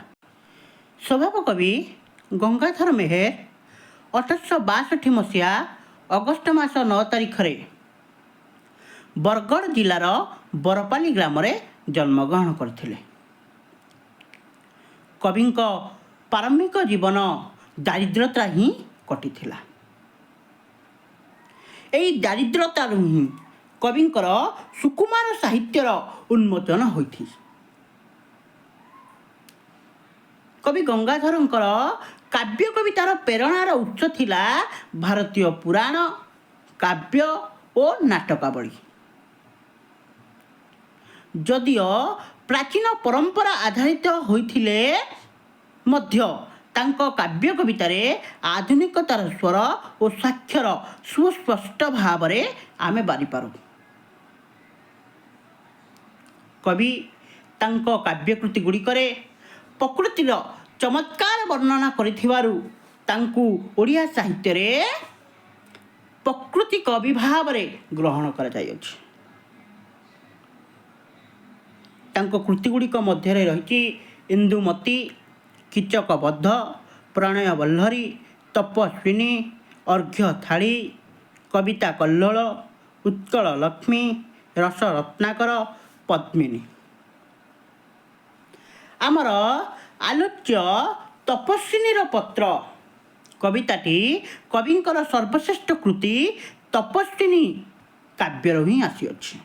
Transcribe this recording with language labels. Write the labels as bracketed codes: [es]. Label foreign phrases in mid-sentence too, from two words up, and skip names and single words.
[or] ସ୍ୱଭାବ କବି ଗଙ୍ଗାଧର ମେହେର 1862 ମସିହା ଅଗଷ୍ଟ ମାସ 9 ତାରିଖ ରେ ବରଗଡ଼ ଜିଲ୍ଲାର ବରପାଲି ଗ୍ରାମ ରେ ଜନ୍ମଗ୍ରହଣ କରିଥିଲେ। କବି ପ୍ରାରମ୍ଭିକ ଜୀବନ ଦାରିଦ୍ରତା ହିଁ କଟିଥିଲା। ଏହି ଦାରିଦ୍ରତା ହିଁ କବିଙ୍କର ସୁକୁମାର ସାହିତ୍ୟର ଉନ୍ମୋଚନ ହୋଇଥି। କବି ଗଙ୍ଗାଧରଙ୍କର କାବ୍ୟ କବିତାର ପ୍ରେରଣାର ଉତ୍ସ ଥିଲା ଭାରତୀୟ ପୁରାଣ କାବ୍ୟ ଓ ନାଟକାବଳୀ। ଯଦିଓ ପ୍ରାଚୀନ ପରମ୍ପରା ଆଧାରିତ ହୋଇଥିଲେ ମଧ୍ୟ ତାଙ୍କ କାବ୍ୟ କବିତାରେ ଆଧୁନିକତାର ସ୍ୱର ଓ ସାକ୍ଷର ସୁସ୍ପଷ୍ଟ ଭାବ ରେ ଆମେ ବାରି ପାରୁ। କବି ତାଙ୍କ କାବ୍ୟକୃତି ଗୁଡ଼ିକରେ ପ୍ରକୃତିର ଚମତ୍କାର ବର୍ଣ୍ଣନା କରିଥିବାରୁ ତାଙ୍କୁ ଓଡ଼ିଆ ସାହିତ୍ୟ ରେ ପ୍ରକୃତି କବି ଭାବ ରେ ଗ୍ରହଣ କରା ଯାଉଛି। ତାଙ୍କ କୃତି ଗୁଡ଼ିକ ମଧ୍ୟ ରେ ରହିଛି ଇନ୍ଦୁମତୀ, କୀଚକବଧ, ପ୍ରଣୟ ବଲ୍ଲରୀ, ତପସ୍ୱିନୀ, ଅର୍ଘ୍ୟ ଥାଳି, କବିତା କଲ୍ଲୋଳ, ଉତ୍କଳ ଲକ୍ଷ୍ମୀ, ରସ ରତ୍ନାକର, ପଦ୍ମିନୀ। ଆମର ଆଲୋଚ୍ୟ ତପସ୍ୱିନୀ ପତ୍ର କବିତାଟି କବିଙ୍କର ସର୍ବଶ୍ରେଷ୍ଠ କୃତି ତପସ୍ୱିନୀ କାବ୍ୟର ହିଁ ଆସିଅଛି।